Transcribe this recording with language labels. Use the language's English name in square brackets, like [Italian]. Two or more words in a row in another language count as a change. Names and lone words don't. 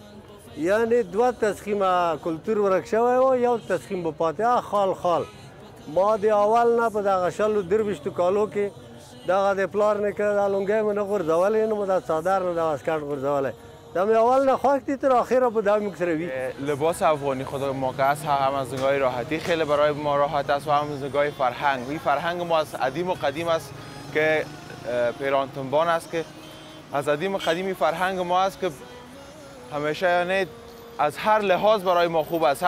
[Pashto] یعنې دوه تسخیمه کلتور ورک شوی و، یو تسخیم به پاتې خال خال. ما د اول نه په دغه شلو درویشتو کالو کې دغه د پلار نیکه دا لونګۍ مې نه غورځولی، نه مو دا څادر نه دا اسکرت غورځولی. دا مې اول نه خوښ دي، تر آخره به دا موږ سره وي. [Persian] لباس افغانی خود ما که هست هم از نگاه راحتی خیلی برای ما راحت است و هم از نگاه فرهنگ. این فرهنگ ما از قدیم و قدیم است که پیرانتنبان است که از قدیم و قدیمی فرهنگ ما است که همیشه یعنی از هر لحاظ برای ما خوب است.